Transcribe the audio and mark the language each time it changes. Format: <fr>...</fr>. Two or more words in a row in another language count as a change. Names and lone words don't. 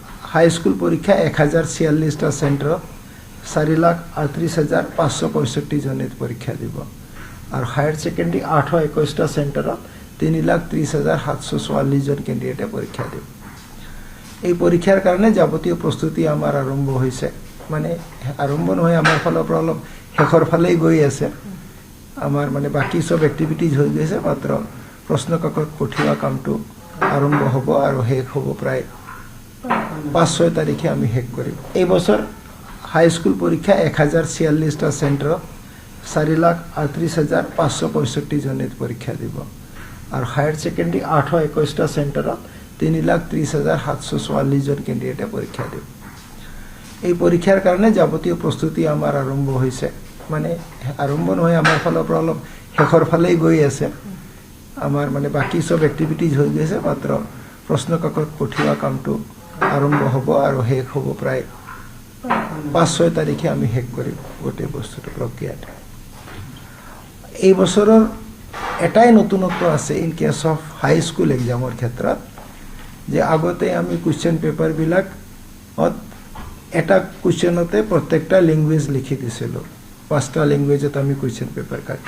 <bn>হাইস্কুল পরীক্ষা 1046টা সেন্টার 4,38,565 জনে পরীক্ষা দিব আর</bn> <en>higher secondary</en> <bn>821টা সেন্টার 3,30,744 জন ক্যান্ডিডেটে পরীক্ষা দিব। এই পরীক্ষার কারণে যাবতীয় প্রস্তুতি আমার আরম্ভ হয়েছে,</bn> <as>মানে আরম্ভ নহয়, আমার ফালৰ অলপ শেষৰ ফালেই গৈ আছে।</as> <bn>আমার মানে বাকি সব এক্টিভিটিজ হয়ে গেছে,</bn> <as>মাত্র প্রশ্ন কাকত পঠিওয়া কামটো আরম্ভ হব আর শেষ হব প্রায় 5-6 তারিখে আমি শেষ করিম।</as> <bn>এই বছর হাইস্কুল পরীক্ষা 1046টা সেন্টার 4,38,565 জনে পরীক্ষা দিব আর</bn> <en>higher secondary</en> <bn>821টা সেন্টার 3,30,744 জন ক্যান্ডিডেটে পরীক্ষা দিব। এই পরীক্ষার কারণে যাবতীয় প্রস্তুতি আমার আরম্ভ হয়েছে,</bn> <as>মানে আরম্ভ নহয়, আমার ফালৰ অলপ শেষৰ ফালেই গৈ আছে।</as> <bn>আমার মানে বাকি সব এক্টিভিটিজ হয়ে গেছে,</bn> <as>মাত্র প্রশ্ন কাকত পঠিওয়া কামটো আরম্ভ হব আর শেষ হব প্রায় 5-6 তারিখে আমি শেষ করিম গোটেই বস্তুটো প্রক্রিয়াটা। এই বছৰৰ এটাই নতুনত্ব আছে</as> <en>in case of high school</en> <as>এক্সামৰ ক্ষেত্ৰত, যে আগতে আমি কুৱেশ্যন পেপাৰবিলাক এটা কুৱেশ্যনতে প্ৰত্যেকটা লেংগুৱেজ লিখি দিছিলোঁ, 5টা লেংগুৱেজত আমি</as> <en>question paper</en> <as>কাটো।</as>